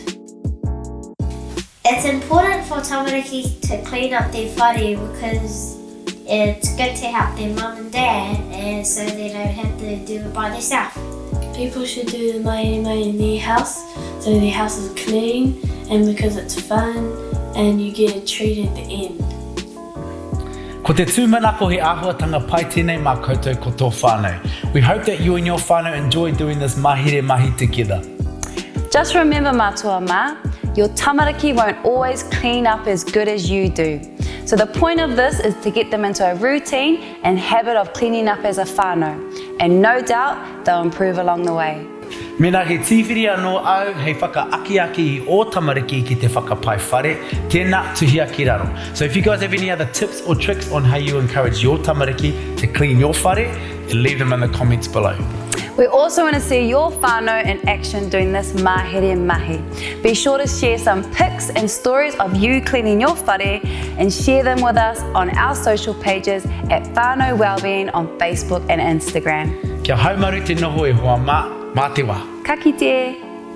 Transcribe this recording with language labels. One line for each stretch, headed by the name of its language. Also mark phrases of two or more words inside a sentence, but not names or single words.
English: It's important for tamariki to clean up their whare because it's good to help their mum and dad and so they don't have to do it by themselves. People should do the mahi in their house so their house is clean and because it's fun and you get a treat at the end.
Māori: Ko te tūmanako he āhuatanga pai tēnei mā koutou ko tō whānau.
English: We hope that you and your whānau enjoy doing this mahi together. Just remember,
Māori: mātua mā,
English: your tamariki won't always clean up as good as you do. So the point of this is to get them into a routine and habit of cleaning up as a whānau. And no doubt, they'll improve along the way.
Māori: Mena he tīwhiri anō au hei whakaaki i o tamariki ki te whakapai whare, tēnā tuhia ki raro.
English: So if you guys have any other tips or tricks on how you encourage your tamariki to clean your whare, leave them in the comments below. We also want to see your whānau in action doing this mahi. Be sure to share some pics and stories of you cleaning your whare and share them with us on our social pages at Whānau Wellbeing on Facebook and Instagram.
Māori: Kia haumaru te noho e hoa mā te wā. Ka kite!